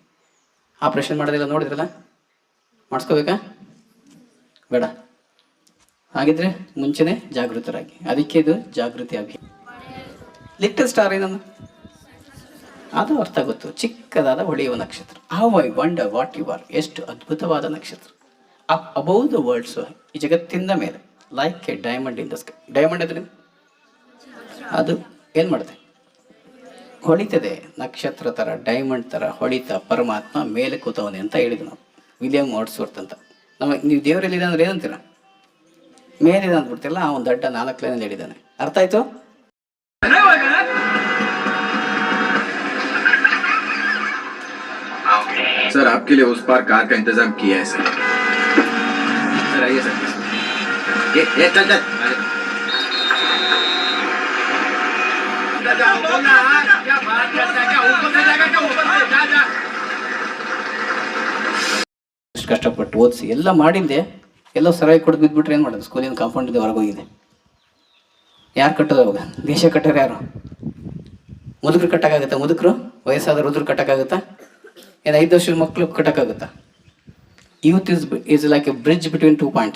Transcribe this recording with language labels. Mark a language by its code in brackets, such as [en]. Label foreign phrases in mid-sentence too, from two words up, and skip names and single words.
[kn] ಆಪ್ರೇಷನ್ ಮಾಡೋದಿಲ್ಲ ನೋಡಿದ್ರಲ್ಲ, ಮಾಡಿಸ್ಕೋಬೇಕಾ ಬೇಡ? ಹಾಗಿದ್ರೆ ಮುಂಚೆನೇ ಜಾಗೃತರಾಗಿ. ಅದಕ್ಕೆ ಇದು ಜಾಗೃತಿ ಅಭಿಯಾನ. [en] little star [kn] ಏನನ್ನು ಅದು ಅರ್ಥ ಗೊತ್ತು. ಚಿಕ್ಕದಾದ ಹೊಳೆಯುವ ನಕ್ಷತ್ರ. [en] How I wonder what you are. [kn] ಎಷ್ಟು ಅದ್ಭುತವಾದ ನಕ್ಷತ್ರ. [en] up above the world. ಸೊ [kn] ಈ ಜಗತ್ತಿನ ಮೇಲೆ [en] like a diamond in the sky. [kn] ಡೈಮಂಡ್ ಅಂದರೆ ಅದು ಏನು ಮಾಡುತ್ತೆ? ಹೊಳಿತದೆ. ನಕ್ಷತ್ರ ಥರ, ಡೈಮಂಡ್ ಥರ ಹೊಳಿತ ಪರಮಾತ್ಮ ಮೇಲೆ ಕೂತವನೆ ಅಂತ ಹೇಳಿದ್ವಿ ನಾವು. ವಿಲಿಯಂ ವರ್ಡ್ಸ್ವರ್ತ್ ಅಂತ. ನಮಗೆ ನೀವು ದೇವರಲ್ಲಿದೆ ಅಂದರೆ ಏನಂತೀರ? ಮೇಲಿದೆ ಅಂದ್ಬಿಡ್ತಿಲ್ಲ. ಅವನು ದಡ್ಡ 4 ಲೈನಲ್ಲಿ ಹೇಳಿದ್ದಾನೆ. ಅರ್ಥ ಆಯ್ತು? [hi] सर आपके लिए उस पार कार का इंतजाम किया है सर. सर आइए सर. ये चल चल. क्या बात करता है? क्या ऊपर से जाएगा? क्या ऊपर से? जा जा. [kn] ಕಷ್ಟಪಟ್ಟು ಓದಿಸಿ ಎಲ್ಲ ಮಾಡಿದ್ದೆ, ಎಲ್ಲೋ ಸರಾಯಿ ಕೊಟ್ಟು ಬಿದ್ದುಬಿಟ್ರೆ ಏನು ಮಾಡೋದು? ಸ್ಕೂಲಿನ ಕಾಂಪೌಂಡಿಂದ ಹೊರಗೆ ಹೋಗಿದೆ. ಯಾರು ಕಟ್ಟೋದು ಅವಾಗ? ದೇಶ ಕಟ್ಟೋರು ಯಾರು? ಮುದುಕರು ಕಟ್ಟಕ್ಕಾಗುತ್ತಾ? ಮುದುಕರು ವಯಸ್ಸಾದ ರುದ್ರ ಕಟ್ಟಕ್ಕಾಗುತ್ತಾ? ಏನು 5 ವರ್ಷದ ಮಕ್ಕಳು ಕಟ್ಟಕ್ಕಾಗುತ್ತಾ? [en] Youth is like a bridge between 2 points.